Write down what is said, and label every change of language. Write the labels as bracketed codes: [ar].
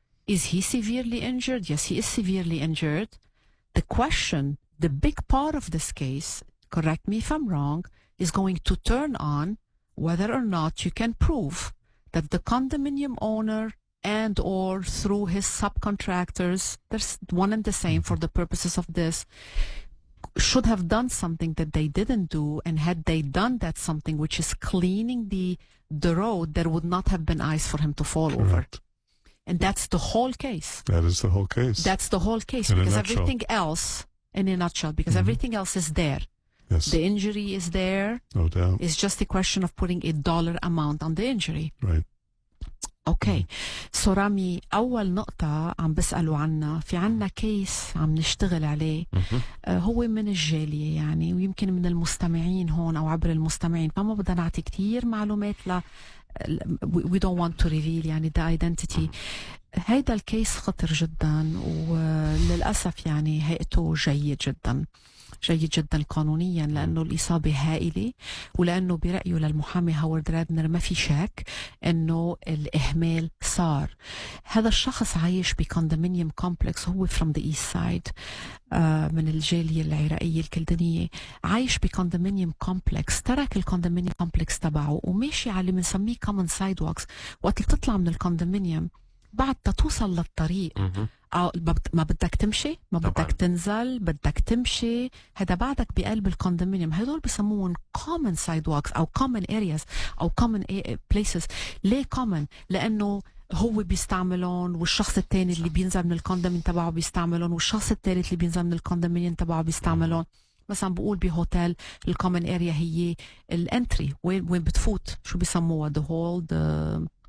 [en] Is he severely injured? Yes, he is severely injured. The question, the big part of this case, correct me if I'm wrong, is going to turn on whether or not you can prove that the condominium owner and or through his subcontractors, there's one and the same for the purposes of this, should have done something that they didn't do, and had they done that something, which is cleaning the road, there would not have been ice for him to fall over. And that's the whole case. That is the whole case. That's the whole case, In a because nutshell. everything else, in a nutshell, because everything else is there. Yes. The injury is there. No doubt. It's just a question of putting a dollar amount on the injury. Right. [ar] اوكي سو رامي اول نقطة عم بسألوا عنها، في عنا كيس عم نشتغل عليه هو من الجالية يعني، ويمكن من المستمعين هون او عبر المستمعين، فما بدنا نعطي كتير معلومات [en] we don't want to reveal [ar] يعني [en] the identity. [ar] هيدا الكيس خطر جدا، وللأسف يعني هيئته جيد جدا قانونيا، لأنه الإصابة هائلة، ولأنه برأيه للمحامي هوارد رادنر ما في شك أنه الإهمال صار. هذا الشخص عايش بكوندومينيوم كومبلكس، هو [en] from the east side [ar] من الجالية العراقية الكلدانية، عايش بكوندومينيوم كومبلكس، ترك الكوندومينيوم كومبلكس تبعه وماشي على اللي بنسميه common sidewalks. وقت اللي بتطلع من الكوندومينيوم بعد توصل للطريق ما بدك تمشي، ما بدك تنزل، بدك تمشي، هذا بعدك بقلب الكوندومينيوم. هدول بسموهم common sidewalks أو common areas أو common places. ليه common؟ لأنه هو بيستعملون، والشخص الثاني اللي بينزل من الكوندومينيوم تبعه بيستعملون، والشخص الثالث اللي بينزل من الكوندومينيوم تبعه بيستعملون. مثلا بقول بهوتيل الكومن اريا هي الانتري، وين بتفوت، شو بيسموها، ذا هول،